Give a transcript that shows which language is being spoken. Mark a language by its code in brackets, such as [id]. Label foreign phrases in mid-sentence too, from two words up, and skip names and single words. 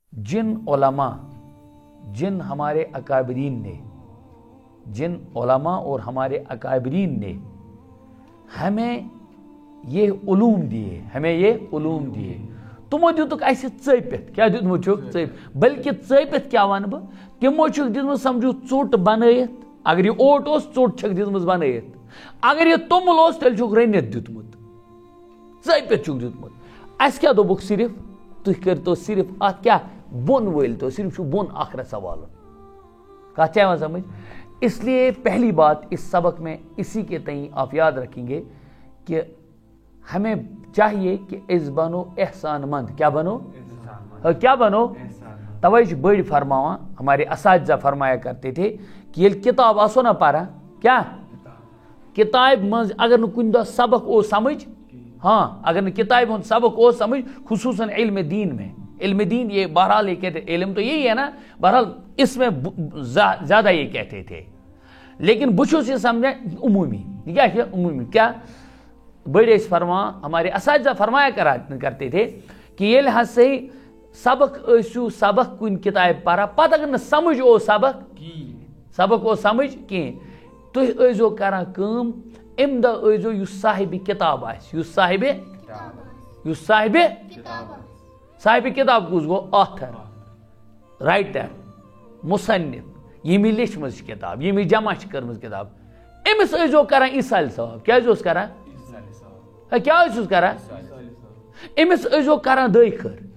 [ur] جن علماء جن ہمارے اکابرین نے جن علماء اور ہمارے اکابرین نے ہمیں یہ علوم دیے [ks] تمو دیتک اس ژٔپِتھ کیا دیتمت چھُکھ ژٔپِتھ بلکہ ژٔپِتھ کیا ون بہ تمو چھُکھ دیتمت سمجھو ژوٚٹ بنٲیِتھ اگر یہ اوٹ اوس ژوٚٹ چھکھ دِژمٕژ بنٲیِتھ اگر یہ توٚمُل اوس تیٚلہِ چھُکھ رٔنِتھ دیُتمُت ژٔپِتھ چھُکھ دیُتمُت اَسہِ کیٛاہ دوٚپُکھ صرف تُہۍ کٔرۍتو صرف اَتھ کیٛاہ بۄن وٲلۍتو صرف چھُ بۄن اکھ رژھا والُن کتھ چھا یِوان سمجھ [ur] اس لیے پہلی بات اس سبق میں اسی کے تئیں آپ یاد رکھیں گے کہ ہمیں چاہیے کہ اس [ks] بنو احسان مند کیا بنو توے چھِ بڑی فرماوان [ur] ہمارے اساتذہ فرمایا کرتے تھے کہ [ks] ییٚلہِ کتاب آسو نا پران کیا کتاب منٛز اگر نہٕ کُنہِ دۄہ سبق اوس سمجھ ہاں اگر نہٕ کتابہِ ہُنٛد سبق اوس سمجھ [ur] خصوصاً علم دین میں علم دین یہ بہرحال یہ کہتے علم تو یہی ہے نا بہرحال اس میں زیادہ یہ کہتے تھے لیکن [ks] بہٕ چھُس یہ سمجھا [ur] عمومی کیا ہے عمومی کیا بڑے فرما ہمارے اساتذہ فرمایا کرتے تھے کہ [ks] ییٚلہِ ہسا سبق ٲسِو سبق کُنہِ کتابہِ پران پتہٕ اگر نہٕ سمجھ اوس سبق اوس سمجھ کینٛہہ تُہۍ ٲسۍزیو کران کٲم امہِ دۄہ ٲسۍزیو یُس صاحبِ کتاب آسہِ یُس صاحبِ کتاب کُس گوٚو [en] author writer [ks] مصنف ییٚمۍ لیچھمٕژ چھِ کتاب ییٚمۍ جمع چھِ کٔرمٕژ کتاب أمِس ٲسۍزیو کران ایٖسالہِ ثواب کیٛازِ اوس کران کیٛاہ ٲسِس کران أمِس ٲسۍزیو کران دۄیہِ خٲر